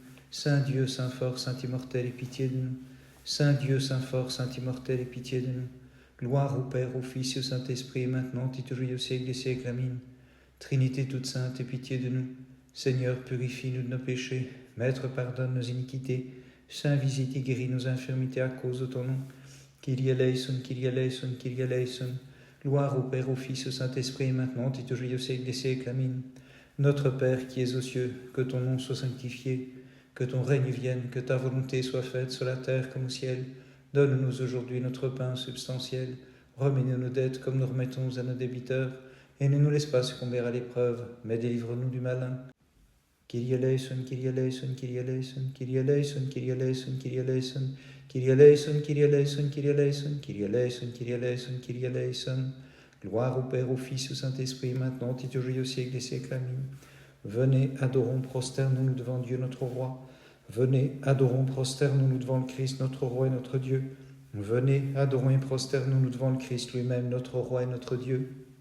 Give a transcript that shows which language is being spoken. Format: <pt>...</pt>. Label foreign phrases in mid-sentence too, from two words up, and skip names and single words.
<fr>Saint Dieu, Saint fort, Saint immortel, aie pitié de nous. Saint Dieu, Saint fort, Saint immortel, aie pitié de nous. Gloire au Père, au Fils et au Saint-Esprit, maintenant et toujours au siècle des siècles. Amen. Trinité toute sainte, aie pitié de nous. Seigneur, purifie-nous de nos péchés. Maître, pardonne nos iniquités. Saint, visite et guéris nos infirmités à cause de ton nom.</fr> <el>Κύριε ἐλέησον, Κύριε ἐλέησον, Κύριε ἐλέησον.</el> <fr>Gloire au Père, au Fils et au Saint-Esprit, maintenant et toujours au siècle des siècles. Amen. Notre Père qui es aux cieux, que ton nom soit sanctifié, que ton règne vienne, que ta volonté soit faite sur la terre comme au ciel. Donne-nous aujourd'hui notre pain substantiel. Remets-nous nos dettes comme nous remettons à nos débiteurs. Et ne nous laisse pas succomber à l'épreuve, mais délivre-nous du malin.</fr> <el>Κύριε ἐλέησον, Κύριε ἐλέησον, Κύριε ἐλέησον, Κύριε ἐλέησον, Κύριε ἐλέησον, Κύριε ἐλέησον, Κύριε ἐλέησον, Κύριε ἐλέησον, Κύριε ἐλέησον, Κύριε ἐλέησον, Κύριε ἐλέησον, Κύριε ἐλέησον.</el> <fr>Gloire au Père, au Fils et au Saint-Esprit, maintenant et toujours au siècle des siècles. Amen. Venez, adorons, prosternons-nous devant Dieu notre Roi. Venez, adorons, prosternons-nous devant le Christ, notre Roi et notre Dieu. Venez, adorons et prosternons-nous devant le Christ lui-même, notre Roi et notre Dieu.</fr>